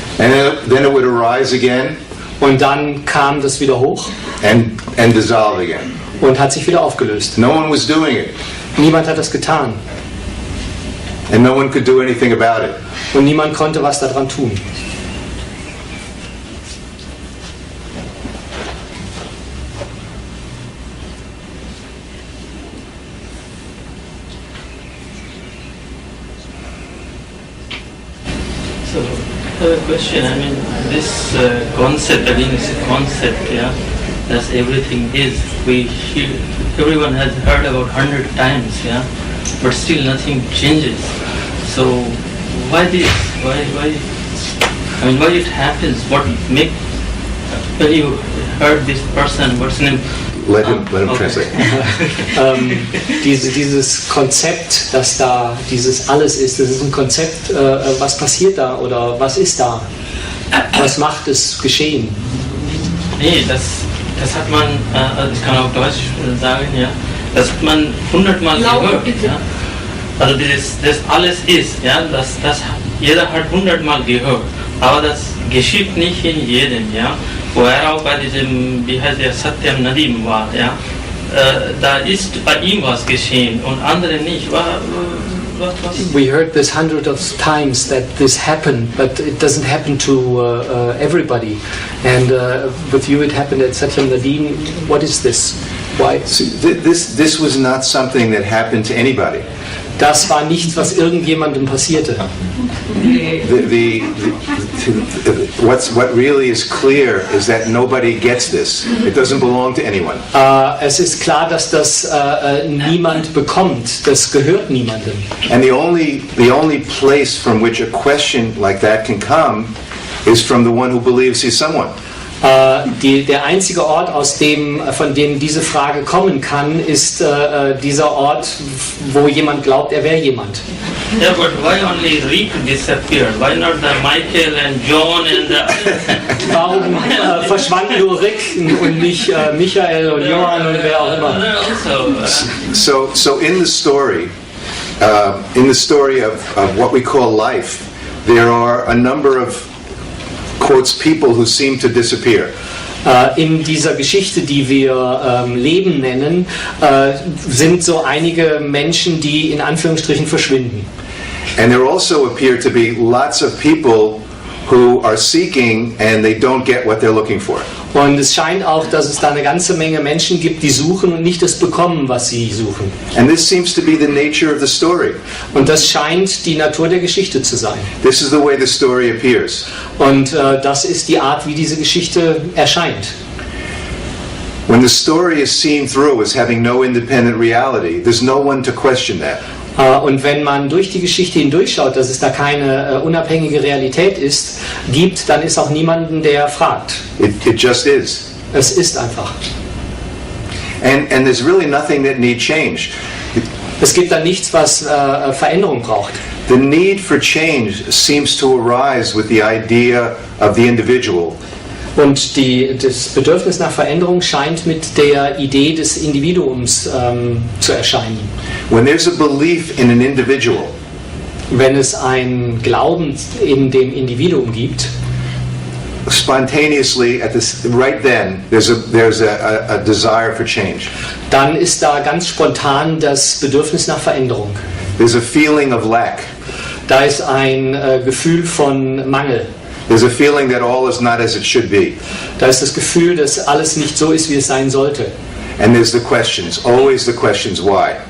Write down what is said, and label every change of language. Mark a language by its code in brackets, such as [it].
[en] And then it would arise again [de] Und dann kam das wieder hoch [en] and dissolve again. [de] und hat sich wieder aufgelöst. [en] No one was doing it, [de] Niemand hat das getan [en] and no one could do anything about it. [de] und niemand konnte was daran tun. [en] So, I have a question. I mean, this concept, again, it's a concept, yeah, as everything is. Everyone has heard about 100 times, yeah, but still nothing changes. So, why this? Why? I mean, why it happens? What make when you heard this person? What's his name? Let him Okay. translate. [de] Dieses Konzept, dass da dieses Alles ist, das ist ein Konzept, was passiert da oder was ist da? Was macht es geschehen? Nee, das hat man, ich kann auf Deutsch sagen, ja, das hat man 100-mal gehört, ja. Also das alles ist, ja, das jeder hat 100-mal gehört, aber das geschieht nicht in jedem, ja. Wo er auch bei diesem, wie heißt der, Satyam Nadim war, ja, da ist bei ihm was geschehen und andere nicht. Was? [en] We heard this hundreds of times that this happened, but it doesn't happen to everybody. And with you it happened at Satyam Nadim. What is this? Why? See, this was not something that happened to anybody. [de] Das war nichts, was irgendjemandem passierte. [en] What really is clear is that nobody gets this. It doesn't belong to anyone. [de] Es ist klar, dass das niemand bekommt. Das gehört niemandem. [en] And the only place from which a question like that can come is from the one who believes he's someone. [de] Der einzige Ort, von dem diese Frage kommen kann, ist dieser Ort, wo jemand glaubt, er wäre jemand. [en] Yeah, but why only Rick disappeared? Why not the Michael and John and the [de] Warum verschwand nur Rick und nicht Michael und Johann und wer auch immer? [en] So in the story of what we call life, there are a number of quotes people who seem to disappear. [de] In dieser Geschichte, die wir Leben nennen, sind so einige Menschen, die in Anführungsstrichen verschwinden. [en] And there also appear to be lots of people who are seeking and they don't get what they're looking for. [de] Und es scheint auch, dass es da eine ganze Menge Menschen gibt, die suchen und nicht das bekommen, was sie suchen. [en] And this seems to be the nature of the story. [de] Und das scheint die Natur der Geschichte zu sein. [en] This is the way the story appears. [de] Und das ist die Art, wie diese Geschichte erscheint. [en] When the story is seen through as having no independent reality, there's no one to question that. [de] Und wenn man durch die Geschichte hindurchschaut, dass es da keine unabhängige Realität gibt, dann ist auch niemanden, der fragt. [en] It just is. [de] Es ist einfach. [en] And there's really nothing that need change. [de] Es gibt da nichts, was Veränderung braucht. [en] The need for change seems to arise with the idea of the individual. [de] Und das Bedürfnis nach Veränderung scheint mit der Idee des Individuums zu erscheinen. [en] When there's a belief in an individual, [de] Wenn es ein Glauben in dem Individuum gibt, [en] spontaneously right then there's a desire for change. [de] dann ist da ganz spontan das Bedürfnis nach Veränderung. [en] There's a feeling of lack. [de] Da ist ein Gefühl von Mangel. [en] There's a feeling that all is not as it should be. [de] Da ist das Gefühl, dass alles nicht so ist, wie es sein sollte. [en] And there's the questions, always the questions, why?